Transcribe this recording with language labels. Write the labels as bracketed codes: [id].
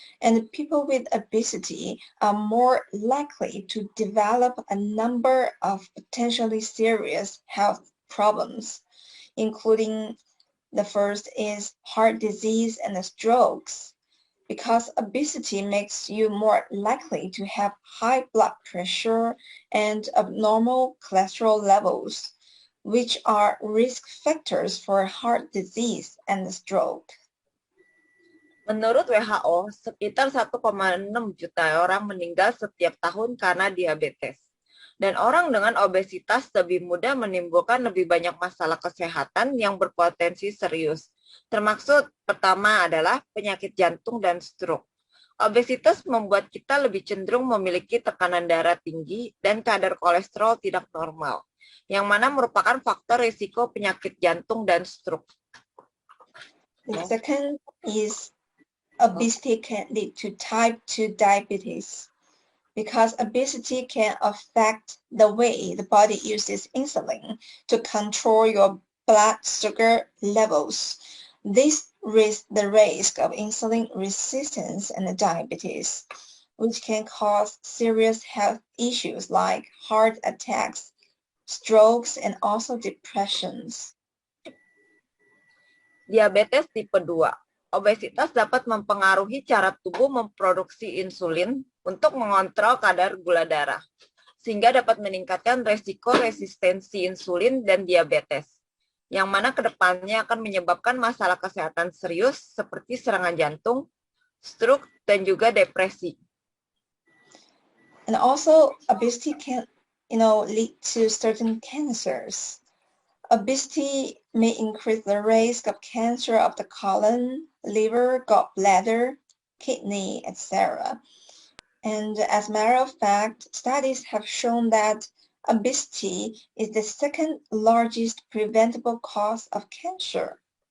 [en] And people with obesity are more likely to develop a number of potentially serious health problems, including the first is heart disease and strokes, because obesity makes you more likely to have high blood pressure and abnormal cholesterol levels, which are risk factors for heart disease and stroke. [id] Menurut WHO, sekitar 1,6 juta orang meninggal setiap tahun karena diabetes. Dan orang dengan obesitas lebih mudah menimbulkan lebih banyak masalah kesehatan yang berpotensi serius. Termasuk pertama adalah penyakit jantung dan stroke. Obesitas membuat kita lebih cenderung memiliki tekanan darah tinggi dan kadar kolesterol tidak normal, yang mana merupakan faktor risiko penyakit jantung dan stroke. [en] The second is obesity can lead to type 2 diabetes, because obesity can affect the way the body uses insulin to control your blood sugar levels. This raises the risk of insulin resistance and diabetes, which can cause serious health issues like heart attacks, strokes, and also depressions. [id] Diabetes tipe 2. Obesitas dapat mempengaruhi cara tubuh memproduksi insulin untuk mengontrol kadar gula darah, sehingga dapat meningkatkan resiko resistensi insulin dan diabetes, yang mana kedepannya akan menyebabkan masalah kesehatan serius seperti serangan jantung, stroke, dan juga depresi. [en] And also, obesity can, lead to certain cancers. Obesity may increase the risk of cancer of the colon, liver, gallbladder, kidney, etc. And as a matter of fact, studies have shown that obesity is the second largest preventable cause of cancer.